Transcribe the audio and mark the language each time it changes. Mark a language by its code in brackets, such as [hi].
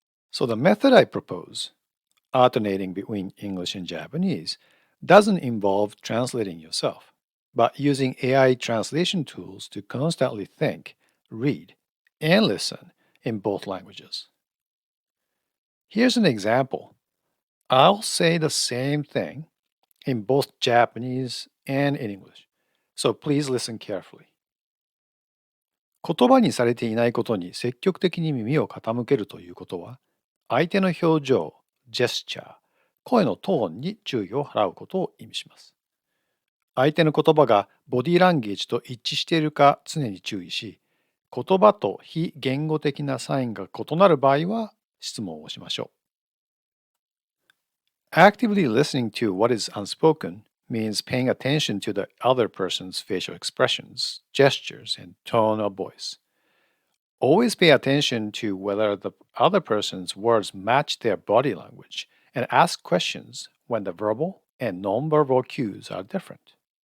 [en] So the method I propose, alternating between English and Japanese, doesn't involve translating yourself, but using AI translation tools to constantly think, read, and listen in both languages. Here's an example. I'll say the same thing in both Japanese and in English. So please listen carefully. [ja] 言葉にされていないことに積極的に耳を傾けるということは、相手の表情、ジェスチャー、声のトーンに注意を払うことを意味します。相手の言葉がボディーランゲージと一致しているか常に注意し、言葉と非言語的なサインが異なる場合は質問をしましょう。 [en] Actively listening to what is unspoken means paying attention to the other person's facial expressions, gestures, and tone of voice. Always pay attention to whether the other person's words match their body language and ask questions when the verbal and nonverbal cues are different.